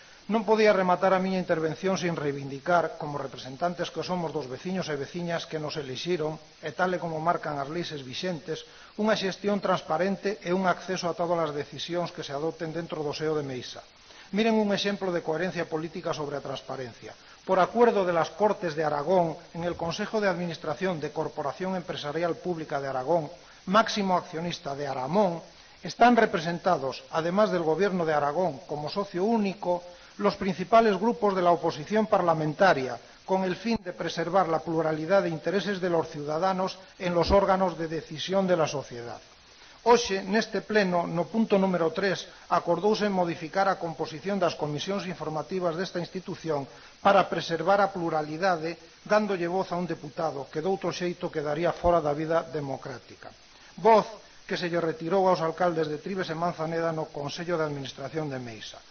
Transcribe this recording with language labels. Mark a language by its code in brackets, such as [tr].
[gl] Non podía rematar a miña intervención sin reivindicar, como representantes que somos dos veciños e veciñas que nos elixiron, e tal e como marcan as leis vixentes, unha xestión transparente e un acceso a todas as decisións que se adopten dentro do seo de Meisa. Miren un exemplo de coherencia política sobre a transparencia. [es] Por acuerdo de las Cortes de Aragón, en el Consejo de Administración de Corporación Empresarial Pública de Aragón, máximo accionista de Aramón, están representados, además del Gobierno de Aragón como socio único, los principales grupos de la oposición parlamentaria, con el fin de preservar la pluralidad de intereses de los ciudadanos en los órganos de decisión de la sociedad. [gl] Hoxe, neste pleno, no punto número 3, acordouse modificar a composición das comisións informativas desta institución para preservar a pluralidade, dándolle voz a un deputado que doutro xeito quedaría fora da vida democrática. Voz que se lle retirou aos alcaldes de Trives e Manzaneda no Consello de Administración de Meisa.